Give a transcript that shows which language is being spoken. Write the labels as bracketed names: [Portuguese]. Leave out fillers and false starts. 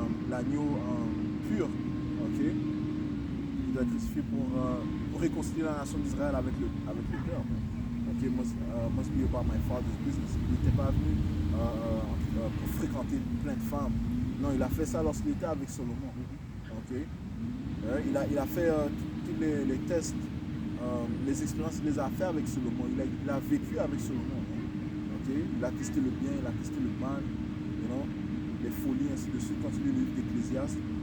[French] L'agneau pur. Okay? Il doit être crucifié pour réconcilier la nation d'Israël avec le cœur. Okay? [English] Must be about my father's business. [French] Il n'était pas venu pour fréquenter plein de femmes. Non, il a fait ça lorsqu'il était avec Salomon. Okay? Il a fait tous les tests, les expériences, il les a fait avec Salomon. Il a vécu avec Salomon. Okay? Il a testé le bien, il a testé le mal, les folies, ainsi de suite, quand il lit le livre d'Ecclésiaste.